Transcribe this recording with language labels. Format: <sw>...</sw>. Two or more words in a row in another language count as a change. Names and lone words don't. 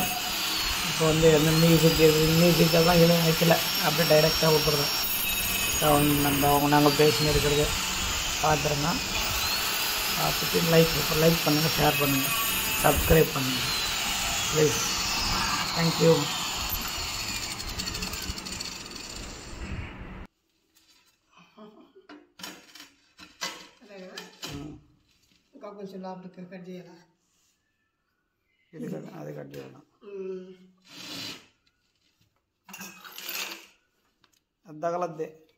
<ta>இப்போ வந்து அந்த மியூசிக்கெல்லாம் எதுவும் வைக்கல, அப்படியே டைரெக்டாக விட்டுறோம். சவுண்ட் நம்ம நாங்கள் பேசின்னு இருக்கிறது பார்த்துருங்க. பார்த்துட்டு லைக் பண்ணுங்கள், ஷேர் பண்ணுங்கள், சப்ஸ்கிரைப் பண்ணுங்கள் ப்ளீஸ். தேங்க்யூ.</ta> <te>కొంచెం లోపలికి కట్ చేయాలా, అది కట్ చేయాలి. అది తగలద్దే.</te>